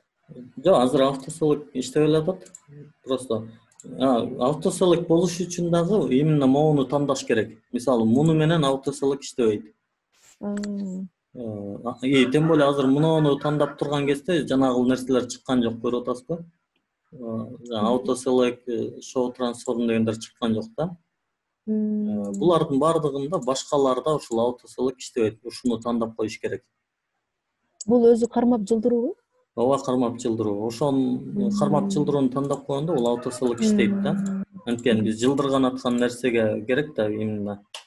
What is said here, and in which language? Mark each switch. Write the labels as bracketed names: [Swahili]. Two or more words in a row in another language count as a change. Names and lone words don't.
[Kyrgyz] Жок, азыр автоселект иштебей эле атат. Просто автоселект болуш үчүн дагы именно могуну тандаш керек. Мисалы, муну менен автоселект иштебейт. [Russian] Тем более [Kyrgyz] азыр муну тандап турган кезде жанагы нерселер чыккан жок, көрүп атасызбы? [English] Autoselect, show transform [Kyrgyz] дегендер чыккан жок да. Булардын бардыгында башкаларда ушул autoselect иштебейт. Ушуну тандап коюш керек. Бул өзү кармап жылдыруу? Ооба, кармап жылдыруу. Ошон кармап жылдырууну тандап койгондо бул autoselect иштейт да. Анткени биз жылдырган аткан нерсеге керек да именно.